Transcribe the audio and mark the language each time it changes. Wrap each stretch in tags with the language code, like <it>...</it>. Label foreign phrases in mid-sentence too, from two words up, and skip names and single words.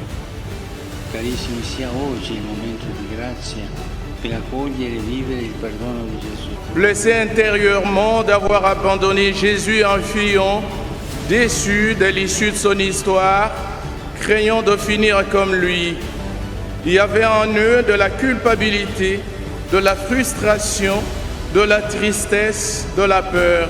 <it>Carissimi, sia oggi il momento di grazia per accogliere e vivere il perdono di Gesù.</it> <fr>Blessé intérieurement d'avoir abandonné Jésus en fuyant, déçu de l'issue de son histoire, craignant de finir comme lui. Il y avait en eux de la culpabilité, de la frustration, de la tristesse, de la peur.</fr>